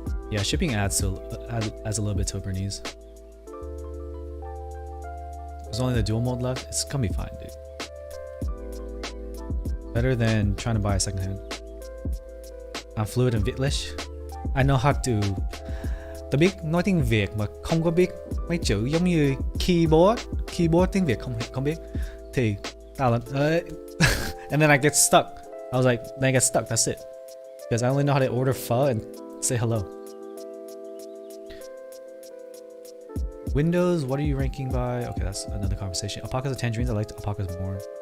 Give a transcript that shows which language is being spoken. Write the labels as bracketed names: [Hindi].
[English] Yeah, shipping adds a little bit to a Bernese. There's only the dual mode left. It's gonna be fine, dude. Better than trying to buy a secondhand. I'm fluent in Vietlish. I know how to. [Vietnamese] Tôi biết nói tiếng Việt mà không có biết mấy chữ giống như keyboard tiếng Việt không biết. Thì tao là [English] and then I get stuck. I was like, then I get stuck. That's it. Because I only know how to order pho and say hello. Windows, what are you ranking by? Okay, that's another conversation. Alpacas or tangerines? I like alpacas more.